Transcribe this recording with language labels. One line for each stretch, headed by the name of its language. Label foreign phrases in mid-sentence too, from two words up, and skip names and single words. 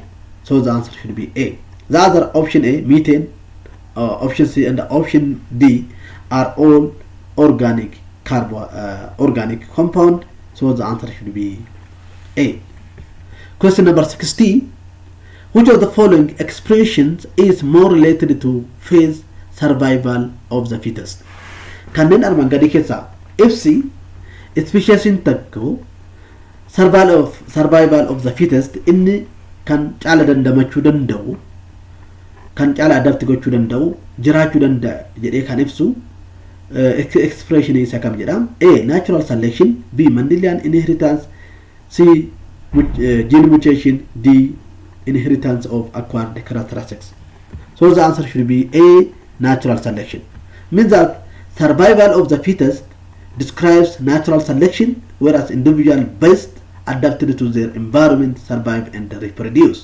English: So the answer should be A. The other option A, methane, option C and option D are all organic organic compound. So the answer should be A. Question number 60. Which of the following expressions is more related to phase survival of the fittest?
Oromo: Kanneen armaan gadi keessa ibsi species takko
English: survival of the fittest
Oromo: inni kan caala dandamachuu danda'u kan caala adapt gochuu danda'u jiraachuu danda'a jedhee kan ibsu expression isa kam jedham?
English: A natural selection, B Mendelian inheritance, C gene mutation, D inheritance of acquired characteristics. So the answer should be A natural selection. Means that survival of the fittest describes natural selection, whereas individual best adapted to their environment survive and reproduce.